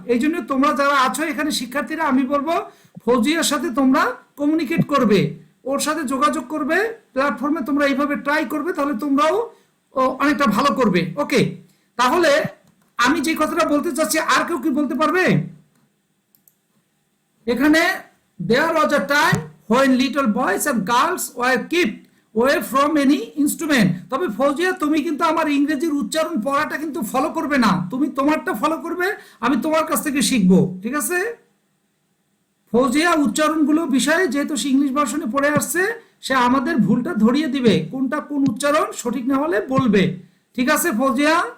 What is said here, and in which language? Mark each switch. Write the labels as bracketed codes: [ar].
[bn] এই জন্য তোমরা যারা আছো এখানে শিক্ষার্থীরা, আমি বলবো ফৌজিয়ার সাথে তোমরা কমিউনিকেট করবে, ওর সাথে যোগাযোগ করবে, প্ল্যাটফর্মে তোমরা এইভাবে ট্রাই করবে, তাহলে তোমরাও অনেকটা ভালো করবে। ওকে, তাহলে আমি যে কথাটা বলতে চাচ্ছি, আর কেউ কি বলতে পারবে? এখানে [en] there was a time when little boys and girls were kept away from any instrument। [bn] তবে ফৌজিয়া তুমি কিন্তু আমার ইংরেজির উচ্চারণ পড়াটা কিন্তু ফলো করবে না, তুমি তোমারটা ফলো করবে, আমি তোমার কাছ থেকে শিখবো, ঠিক আছে? ফৌজিয়া উচ্চারণগুলো বিষয়ে যেহেতু সে ইংলিশ ভার্সনে পড়ে আসছে, সে আমাদের ভুলটা ধরিয়ে দিবে, কোনটা কোন উচ্চারণ সঠিক না হলে বলবে, ঠিক আছে ফৌজিয়া?